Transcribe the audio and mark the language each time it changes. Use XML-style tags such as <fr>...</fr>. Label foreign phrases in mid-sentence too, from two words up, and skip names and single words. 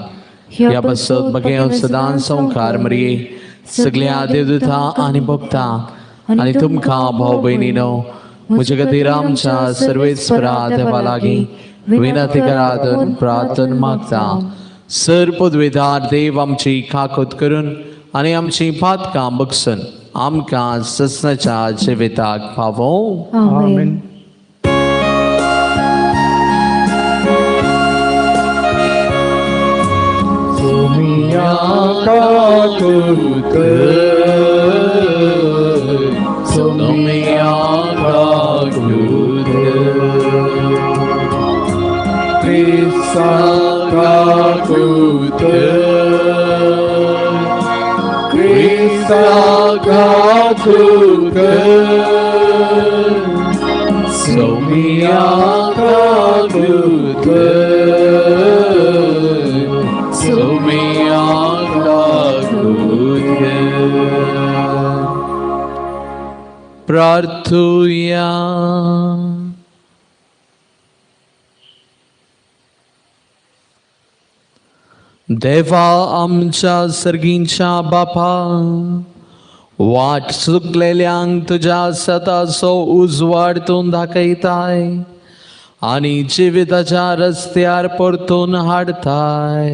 <kok>ह्या बसत मगे सदांच संवकार मरये सगळ्या देवदूतां आनी भक्तां आणि तुमकां भाव भयणीनो म्हजे खातीर आमच्या सर्वेस्परा देवा लागीं विनंती करात प्रार्थना मागता. सर पदवेदार देव आमची काकूत करून आनी आमची पातकां बगसून आमकां ससनाच्या जिविताक पावो. आमेन. Sumia kakut, Sumia kakut, Krista kakut, Krista kakut, Sumia kakut. प्रार्थूया. देवा आमच्या सर्गींच्या बापा, वाट चुकलेल्यांक तुझ्या सताचो उजवाड तूं दाखयताय आनी जिविताच्या रस्त्यार परतून हाडताय.</kok>